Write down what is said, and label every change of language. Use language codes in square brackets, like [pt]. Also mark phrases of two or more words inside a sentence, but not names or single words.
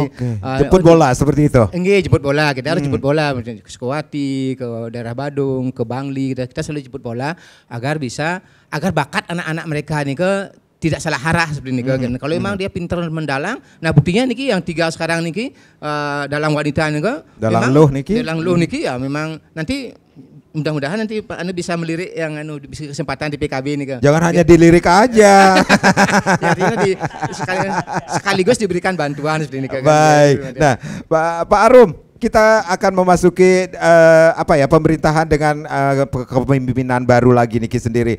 [id] jemput bola seperti itu. Jemput bola, kita harus jemput bola ke Sukawati, ke daerah Badung, ke Bangli, kita selalu jemput bola agar bakat anak-anak mereka nih tidak salah arah seperti ini. Kalau memang dia pintar mendalang, nah buktinya niki yang 3 sekarang niki dalang wanita niki, [ban] dalang luh niki [id] ya memang nanti mudah-mudahan nanti Pak Anu bisa melirik yang bisa kesempatan di PKB ini. Jangan hanya dilirik aja. Jadi sekaligus diberikan bantuan seperti ini. Baik. Nah, Pak Arum, kita akan memasuki pemerintahan dengan kepemimpinan baru lagi Niki sendiri.